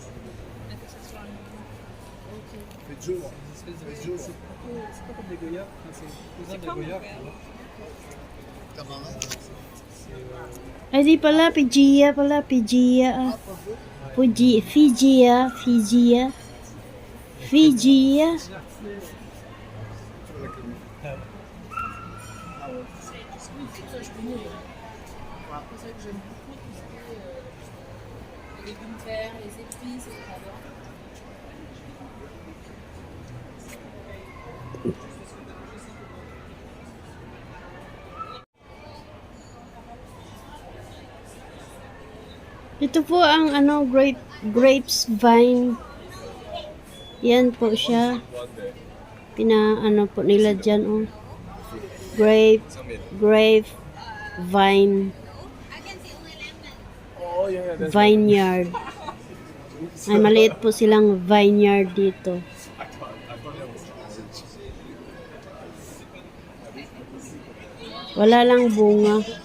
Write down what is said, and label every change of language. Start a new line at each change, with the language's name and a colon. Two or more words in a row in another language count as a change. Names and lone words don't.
Filipino: Ay di pala, Pigia pala, Pigia. Figia.
French: Ça, je connais. Après, c'est vrai que j'aime beaucoup tout ce qui est les légumes verts, les épices, j'adore.
Filipino: Ito po ang ano,
English: grapes vine.
Filipino: Yan po siya. Ano po nila dyan, oh.
English: Grape vine. I can see only lemon. Oh yeah, that's Vineyard.
Filipino: Ay, maliit po silang vineyard dito.
English: I thought that was orange.
Filipino: Wala lang bunga.